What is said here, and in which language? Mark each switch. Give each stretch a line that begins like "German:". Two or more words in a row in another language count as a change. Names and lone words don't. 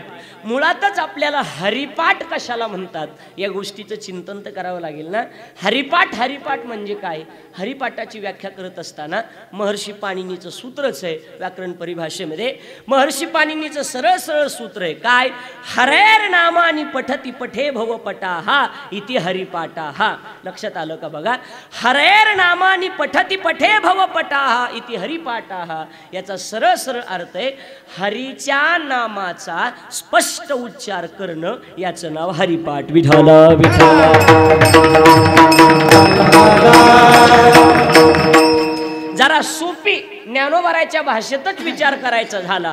Marathi: मुळातच आपल्याला हरिपाठ कशाला म्हणतात या गोष्टीचं चिंतन तर करावं लागेल ना. हरिपाठ म्हणजे काय? हरिपाठाची व्याख्या करत असताना महर्षी पाणिनीचं सूत्रच आहे व्याकरण परिभाषेमध्ये. महर्षी पाणिनीचं सरळ सूत्र आहे काय?
Sanskrit: हरेर नामानी पठती पठे भव पटाहा इति हरिपाठाहा.
Marathi: लक्षात आलं का बघा?
Sanskrit: हरेर नामानी पठती पठे भव पटाहा इति हरिपाठाहा
Marathi: याचा सरळ अर्थ आहे हरीच्या नामाचा स्पष्ट उच्चार करणं, याचं नाव हरिपाठ. विठ्ठल जरा सोपी ज्ञानोबाराच्या भाषेतच विचार करायचा झाला.